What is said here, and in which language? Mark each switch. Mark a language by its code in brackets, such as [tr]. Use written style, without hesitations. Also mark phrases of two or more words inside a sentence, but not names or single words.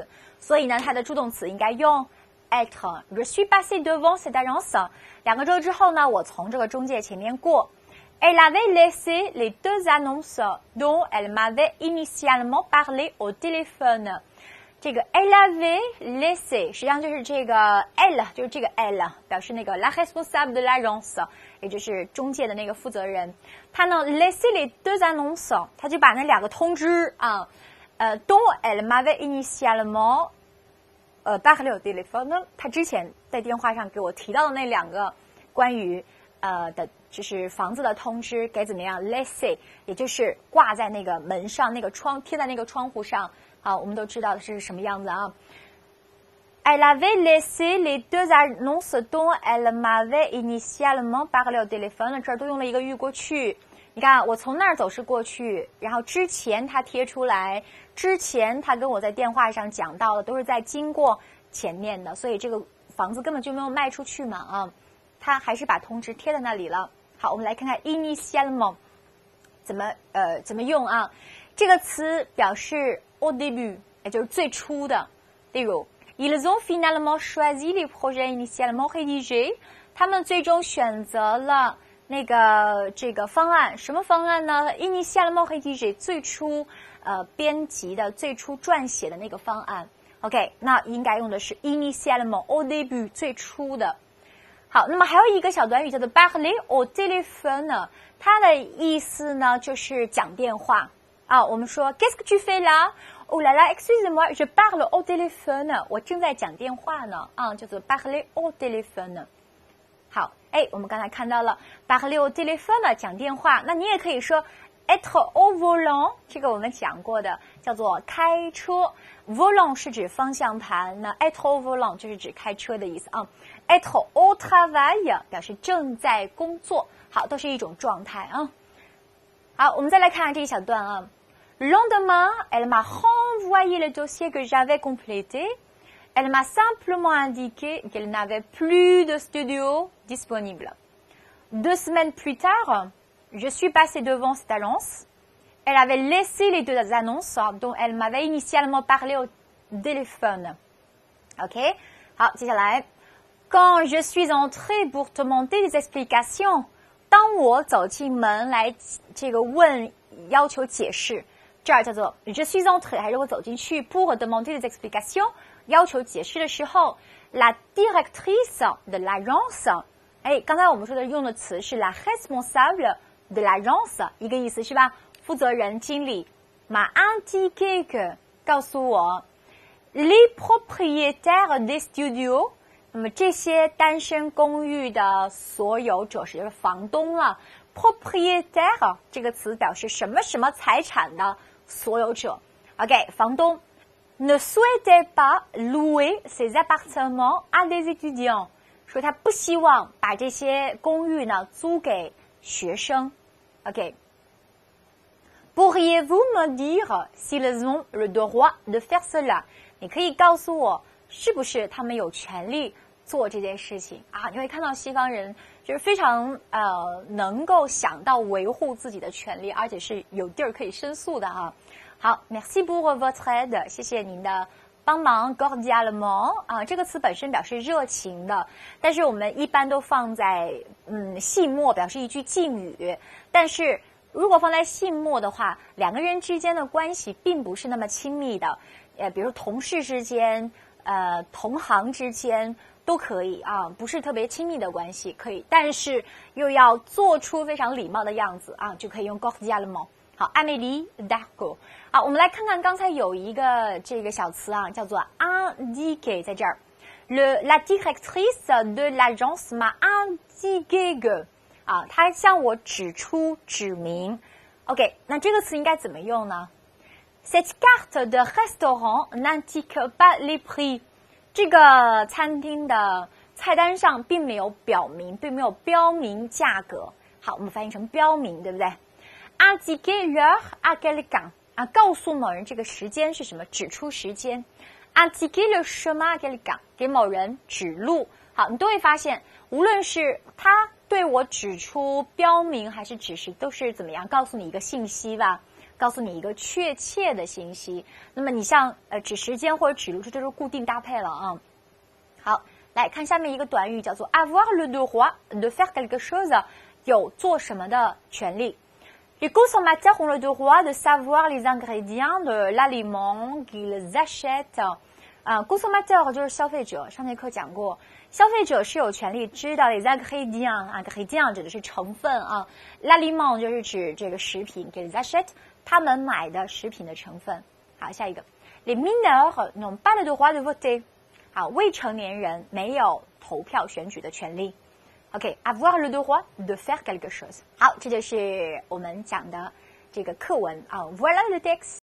[zh] 所以呢，它的助动词应该用 [fr] être。Je suis passé devant cette agence。 [zh] 2 个周之后呢，我从这个中介前面过。 [fr] Elle avait laissé les 2 annonces dont elle m'avait initialement parlé au téléphone。 [zh] 这个 [fr] elle avait laissé [zh] 实际上就是这个 elle， 就是这个 elle 表示那个 [fr] la responsable de l'agence， [zh] 也就是中介的那个负责人。他呢 [fr] laissé les 2 annonces， [zh] 他就把那2个通知 [fr] dont elle m'avait initialement parlé au téléphone， [zh] 他之前在电话上给我提到的那2个关于的就是房子的通知该怎么样 laisser， 也就是挂在那个门上那个贴在那个窗户上我们都知道的是什么样子啊。 [fr] Elle avait laissé les 2 annonces dont elle m'avait initialement parlé au téléphone， [zh] 这儿都用了一个预过去。你看我从那儿走是过去，然后之前他贴出来，之前他跟我在电话上讲到的都是在经过前面的，所以这个房子根本就没有卖出去嘛他还是把通知贴在那里了。好，我们来看看 initialement 怎么用啊？这个词表示 [fr] au début， [zh] 也就是最初的。 [fr] 例如 Ils ont finalement choisi les projets initialement rédigés， [zh] 他们最终选择了这个方案，什么方案呢 ？ [fr] Initialement rédigé [zh] 最初编辑的、最初撰写的那个方案。OK， 那应该用的是 [fr] initialement au début [zh] 最初的。好，那么还有一个小短语叫做 [fr] parler au téléphone， [zh] 它的意思呢就是讲电话我们说 [fr] Qu'est-ce que tu fais là？ Oh là là, excusez-moi, je parle au téléphone。 [zh] 我正在讲电话呢叫做 [fr] parler au téléphone。 [zh] 好，我们刚才看到了 [fr] parler au téléphone [zh] 讲电话，那你也可以说 [fr] être au volant， [zh] 这个我们讲过的，叫做开车。volant 是指方向盘，那 [fr] être au volant [zh] 就是指开车的意思 [fr] être au travail [zh] 表示正在工作，好，都是一种状态好，我们再来看这一小段 [fr] Le lendemain, elle m'a renvoyé le dossier que j'avais complété.Elle m'a simplement indiqué qu'elle n'avait plus de studio disponible. 2 semaines plus tard, je suis passée devant cette agence. Elle avait laissé les 2 annonces dont elle m'avait initialement parlé au téléphone. OK? [zh] 好，接下来 [fr] Quand je suis entrée pour demander des explications, [zh] 当我走进门来问要求解释，这儿叫做 [fr] je suis entrée [zh] 还是我走进去 [fr] pour demander des explications [zh] 要求解释的时候 [fr] la directrice de l'agence [zh] 刚才我们说的用的词是 [fr] la responsable de l'agence [zh] 一个意思是吧负责人经理 [fr] m'a indiqué que [zh] 告诉我 [fr] les propriétaires des studios [zh] 那么这些单身公寓的所有者是房东了 propriétaire 这个词表示什么什么财产的所有者。 [fr] OK， 房东 ne souhaitait pas louer ses appartements à des étudiants， [zh] 说他不希望把这些公寓呢租给学生。 [fr] OK。Pourriez-vous me dire s'ils ont le droit de faire cela？ [zh] 你可以告诉我，是不是他们有权利做这件事情啊？你会看到西方人就是非常能够想到维护自己的权利，而且是有地儿可以申诉的啊。 [fr] 好 ，Merci pour votre aide， [zh] 谢谢您的帮忙 ，cordialement 啊，这个词本身表示热情的，但是我们一般都放在系末，表示一句敬语，但是如果放在系末的话，两个人之间的关系并不是那么亲密的，比如同事之间，同行之间都可以啊，不是特别亲密的关系可以，但是又要做出非常礼貌的样子啊，就可以用 cordialement。好 ，Amélie d'accord。好，我们来看看刚才有一个这个小词啊，叫做 indiquer， 在这儿。 [fr] La directrice de l'agence m'a indiqué que [zh] 啊，她向我指明。OK， 那这个词应该怎么用呢 ？ [fr] Cette carte de restaurant n'indique pas les prix。 [zh] 这个餐厅的菜单上并没有标明价格。好，我们翻译成标明，对不对 ？ [fr] Indiquer l'heure à quelqu'un [zh] 啊，告诉某人这个时间是什么，指出时间。 [fr] Indiquer le chemin à quelqu'un [zh] 给某人指路。好，你都会发现，无论是他对我指出标明还是指示，都是怎么样告诉你一个信息吧，告诉你一个确切的信息。那么你像指时间或者指路，这就是固定搭配了啊。好，来看下面一个短语，叫做 [fr] avoir le droit de faire quelque chose， [zh] 有做什么的权利。 [fr] Les consommateurs ont le droit de savoir les ingrédients de l'aliment qu'ils achètent。 [zh] consommateur 就是消费者，上节课讲过，消费者是有权利知道 [fr] les ingrédients， [zh] ingrédients 指的是成分啊 ，l'aliment 就是指这个食品 [fr] qu'ils achètent [zh] 他们买的食品的成分。好，下一个 [fr] ，les mineurs n'ont pas le droit de voter。 [zh] 好，未成年人没有投票选举的权利。OK， [fr] avoir le droit de faire quelque chose。 [zh] 好，这就是我们讲的这个课文啊。 [fr] Voilà le texte。